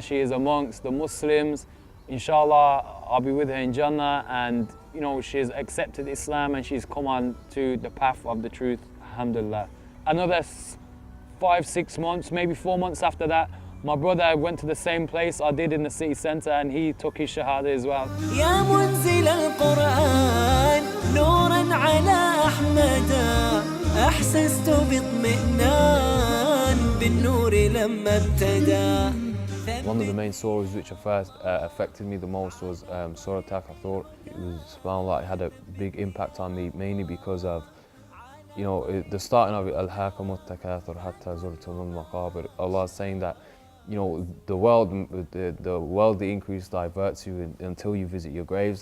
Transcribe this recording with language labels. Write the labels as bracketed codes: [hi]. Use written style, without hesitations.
[en] She is amongst the Muslims. Inshallah, I'll be with her in Jannah. And, you know, she's accepted Islam and she's come on to the path of the truth, alhamdulillah. Another 5-6 months, maybe 4 months after that, my brother went to the same place I did in the city centre and he took his shahada as well. [ar] يا منزل القرآن نورا على أحمد أحسست باطمئنان بالنور لما ابتدى. [en] One of the main surahs which affected me the most was Surah Takathur. It was, subhanAllah, it had a big impact on me, mainly because of, you know, the starting of it, [ar] Al-Hakamut Takathur Hatta Zurtumul Maqabir. [en] Allah is saying that, you know, the worldly increase diverts you until you visit your graves.